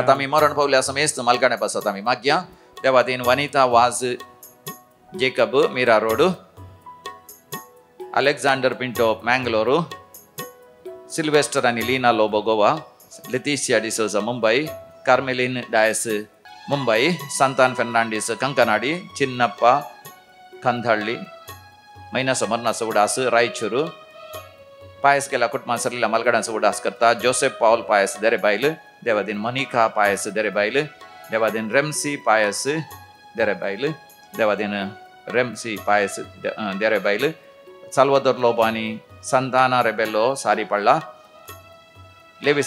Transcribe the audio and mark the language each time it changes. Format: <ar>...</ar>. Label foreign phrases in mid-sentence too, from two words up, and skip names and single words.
<kok>आतां आमी मरण पावल्या समेस्त मालगाणे पासत आमी मागया. देवादीन वनिता वाज जेकब मीरा रोड, अलेक्झांडर पिंटो मँगलोरू, सिल्वेस्टर आनी लिना लोबो गोवा, लेतिसिया डिसोजा मुंबई, कार्मेलिन डायस ಮುಂಬೈ, ಸಂತಾನ್ ಫೆರ್ನಾಂಡಿಸ್ ಕಂಕನಾಡಿ, ಚಿನ್ನಪ್ಪ ಕಂದಹಳ್ಳಿ, ಮೈನಸ್ ಮರ್ನಾಸ ಉಡಾಸ್ ರಾಯಚೂರು, पायस केला कुटुंबा सरलेला मलगडांचा उडास करता जोसेफ पाऊल पायस देरेबाईल, देवादीन मनिका पायस देरेबाईल, देवादीन रेमसी पायस देरेबाईल, देवादीन रेमसी पायस देरेबाईल, साल्वादोर लोबानी, संताना रेबेलो सारीपळ्ळा, लेविस</kok>